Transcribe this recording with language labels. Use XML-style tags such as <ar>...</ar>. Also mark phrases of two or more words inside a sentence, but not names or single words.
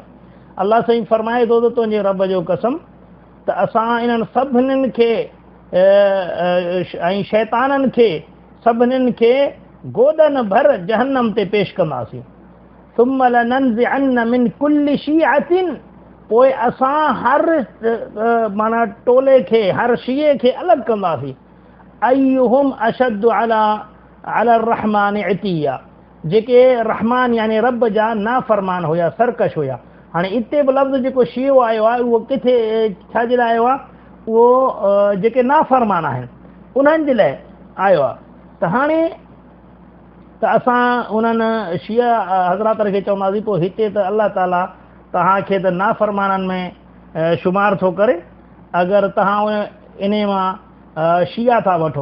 <sd>अल्लाह साईं फरमाए थो त तुंहिंजे रब जो कसम त असां इन्हनि सभिनीनि खे ऐं शैताननि खे सभिनीनि खे गोॾनि भर जहन्नम ते पेश कंदासीं।</sd> <ar>ثم لننزعن من كل شيعة,</ar> <sd>पोइ असां हर माना टोले खे, हर शिए खे अलॻि कंदासीं।</sd> <ar>أيهم أشد على الرحمن عتيا,</ar> <sd>जेके रहमान यानी रब जा नाफ़रमान हुया, सरकश हुया। हाणे हिते बि लफ़्ज़ जेको शियो आयो आहे उहो किथे छाजे लाइ आयो आहे, उहो जेके नाफ़रमान आहिनि उन्हनि जे लाइ आयो आहे। त हाणे त असां उन्हनि शिया हज़रातनि खे चवंदासीं पोइ हिते त अल्लाह ताला तव्हांखे त नाफ़रमाननि में शुमार थो करे, अगरि तव्हां इन मां शिया था वठो।</sd>